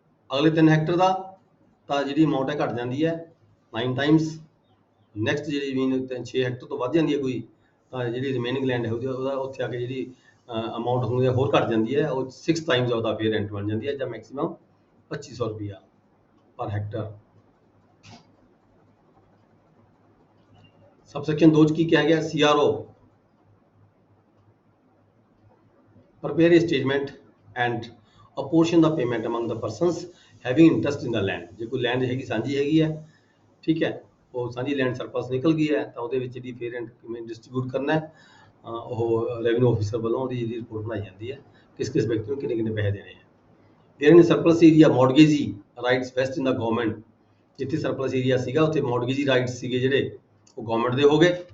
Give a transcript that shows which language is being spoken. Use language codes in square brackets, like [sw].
[pa] ਅਗਲੇ 3 ਹੈਕਟਰ ਦਾ ਤਾਂ ਜਿਹੜੀ ਅਮਾਊਂਟ ਹੈ ਘਟ ਜਾਂਦੀ ਹੈ 9 ਟਾਈਮਸ। ਨੈਕਸਟ ਜਿਹੜੀ ਜ਼ਮੀਨ 6 ਹੈਕਟਰ ਤੋਂ ਵੱਧ ਜਾਂਦੀ ਹੈ ਕੋਈ, ਤਾਂ ਜਿਹੜੀ ਰਿਮੇਨਿੰਗ ਲੈਂਡ ਹੈ ਉਹਦਾ ਉੱਥੇ ਆ ਕੇ ਜਿਹੜੀ ਅਮਾਊਂਟ ਹੁੰਦੀ ਹੈ ਹੋਰ ਘਟ ਜਾਂਦੀ ਹੈ, ਉਹ 6 ਟਾਈਮਸ ਉਹਦਾ ਫੇਅਰ ਰੈਂਟ ਬਣ ਜਾਂਦੀ ਹੈ, ਜਾਂ ਮੈਕਸਿਮਮ 2500 ਰੁਪਇਆ ਪਰ ਹੈਕਟਰ। [hi] सबसेक्शन 2 की क्या गया, [en] CRO prepare a statement and apportion the payment among the persons having interest in the land। [pa] ਜੇ ਕੋਈ ਲੈਂਡ ਹੈਗੀ ਸਾਂਝੀ ਹੈਗੀ ਹੈ, ਠੀਕ ਹੈ, ਉਹ ਸਾਂਝੀ ਲੈਂਡ ਸਰਪਲਸ ਨਿਕਲ ਗਈ ਹੈ, ਤਾਂ ਉਹਦੇ ਵਿੱਚ ਜਿਹੜੀ ਫੇਅਰ ਰੈਂਟ ਕਿਵੇਂ ਡਿਸਟ੍ਰੀਬਿਊਟ ਕਰਨਾ ਹੈ, ਉਹ ਰੈਵਨਿਊ ਆਫਿਸਰ ਵੱਲੋਂ ਉਹਦੀ ਜਿਹੜੀ ਰਿਪੋਰਟ ਬਣਾਈ ਜਾਂਦੀ ਹੈ, ਕਿਸ ਵਿਅਕਤੀ ਨੂੰ ਕਿੰਨੇ ਪੈਸੇ ਦੇਣੇ ਹੈ। ਫਿਰ [en] In surplus area mortgagee rights vest in the government. [pa] ਜਿੱਥੇ ਸਰਪਲਸ ਏਰੀਆ ਸੀਗਾ ਉੱਥੇ ਮੌਰਗੇਜੀ ਰਾਈਟਸ ਸੀਗੇ ਜਿਹੜੇ ਉਹ ਗਵਰਨਮੈਂਟ ਦੇ ਹੋ ਗਏ।